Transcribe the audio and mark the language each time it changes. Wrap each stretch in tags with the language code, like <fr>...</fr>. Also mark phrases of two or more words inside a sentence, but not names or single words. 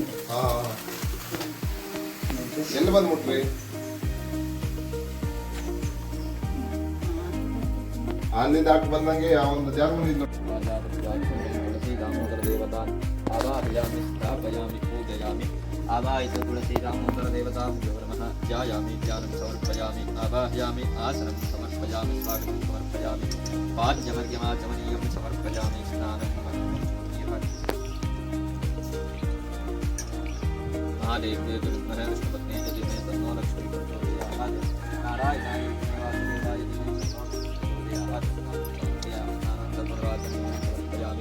<kn>ಹಾ. ಎಲ್ಲಿ ಬಂದು ಮುಟ್ರಿ? ಅಲ್ಲಿ ದಾಟಿ ಬಂದಂಗೆ ಆ ಒಂದು ಜಾಗ ಬಂದಿದ್ದು.</kn> <sa>ತುಳಸಿ ದಾಮೋದರ ದೇವತಾನ್ ಆವಾಹಯಾಮಿ ಸ್ಥಾಪಯಾಮಿ ಪೂಜಯಾಮಿ. ಆವಾಹಿತ ತುಳಸಿ ದಾಮೋದರ ದೇವತಾಭ್ಯೋ ನಮಃ. ಧ್ಯಾಯಾಮಿ ಧ್ಯಾನಂ ಸಮರ್ಪಯಾಮಿ. ಆವಾಹಯಾಮಿ ಆಸನಂ ಸಮರ್ಪಯಾಮಿ. ಸ್ವಾಗತಂ ಸಮರ್ಪಯಾಮಿ. ಪಾದ್ಯಮರ್ಯಮಾಚಮನೀಯಂ ಸಮರ್ಪಯಾಮಿ. ಸ್ನಾನಂ ಮಹಾದೇವ್ಯೇ ದುರ್ಮರ ವಿಷ್ಣುಪತ್ನೇ ಜತಿಮೇ ತನ್ನೋ ಲಕ್ಷ್ಮೀ ಪ್ರಚೋದಯಾತ್. ನಾರಾಯಣಾಯ ಶ್ರೀನಿವಾಸಾಯ ಸಮರ್ಪಯಾಮಿ.</sa>